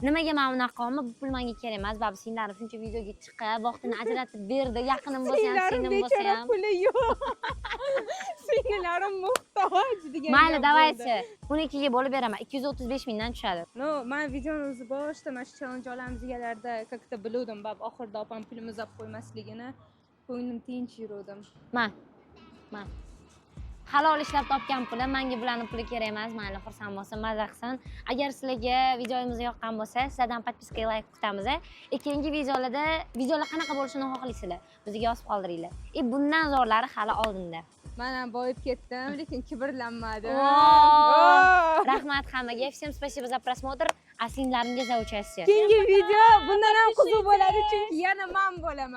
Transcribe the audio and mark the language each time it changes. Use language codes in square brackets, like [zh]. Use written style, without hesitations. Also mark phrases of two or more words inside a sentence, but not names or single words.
[uz] nimaga men bunaqa qilyapman, bu pul menga kerak emas, babi singlarim shuncha videoga chiqib, vaqtini ajratib berdi, yaqinim bo'lsa ham, singlim bo'lsa bechora ham. puli yo'q. Singillarim muhtoj degan. Mayli, davaychi. Unikiga bo'lib beraman. 235 mingdan tushadi. No, men videoni o'zi boshida mana shu challenge olamiz deganlarda как-то biluvdim, bab oxirida opam pulimiz olib qo'ymasligini, ko'nglim tinch yuruvdim. Man. Halol ishlab topgan pulim, menga bularning puli kerak emas. Mayli, xursand bo'lsin, maza qilsin. Agar sizlarga videomiz yoqqan bo'lsa, sizlardan podpiska, like kutamiz. Keyingi videolar qanaqa bo'lishini xohlaysizlar? Bizga yozib qoldiringlar. Bundan zo'rlari hali oldinda. Men ham boyib ketdim, lekin kibrlanmadim. Rahmat hammaga. [ru] Всем спасибо за просмотр. [uz] A singlarimga [ru] za участие. [uz] Keyingi video bundan ham qiziq bo'ladi, chunki yana men bo'laman.